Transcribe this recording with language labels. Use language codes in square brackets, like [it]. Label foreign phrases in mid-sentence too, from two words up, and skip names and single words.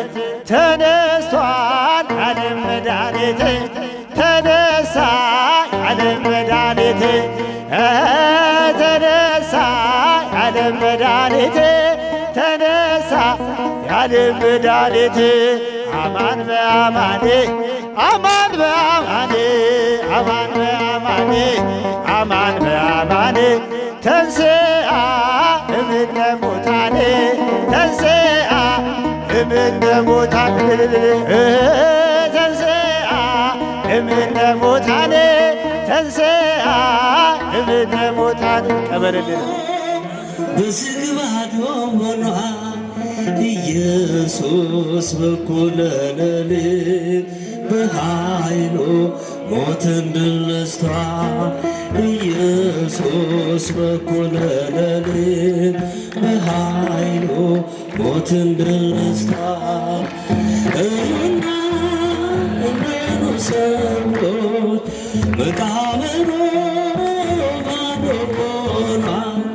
[am] ተነስቷል ዓለም መድኃኒት ተነሳ ዓለም መድኃኒት ተነሳ ዓለም መድኃኒት ተነሳ ዓለም መድኃኒት [gez] አማን በአማን አማን በአማን አማን በአማን አማን በአማን ተንሥአ እምነ ሙታን ተንሥአ እምነ ሙታን ተንሥአ እምነ ሙታን ተንሥአ እምነ ሙታን ቀበልልን [am] በስግባዶ ሆኗል ኢየሱስ በኩለ ሌሊት በኃይሉ ሞትን ድል ነስቷል ኢየሱስ በኩለ ሌሊት በኃይሉ ሞትን ድል ነስቷል። እዩና እነኑ ሰዎች መቃብሩ ባዶ ሆኗል